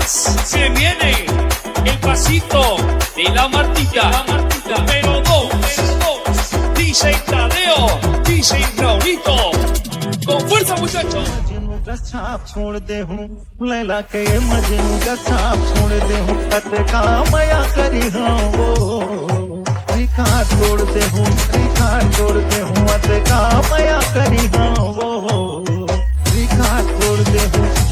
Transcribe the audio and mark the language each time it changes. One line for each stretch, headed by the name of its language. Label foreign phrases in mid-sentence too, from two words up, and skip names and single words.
Spanish: Se viene el pasito de la Martita. Número 2. DJ Tadeo, DJ Raulito. Con fuerza, muchachos.
Chhattisgarhi: का छाप छोड़ दे हूँ लैला के मजनू का छाप छोड़ दे हूँ का मया करी हाँ वो रिकार्ड छोड़ दे हूँ का मया करी हाँ वो रिकार्ड छोड़ दे हूँ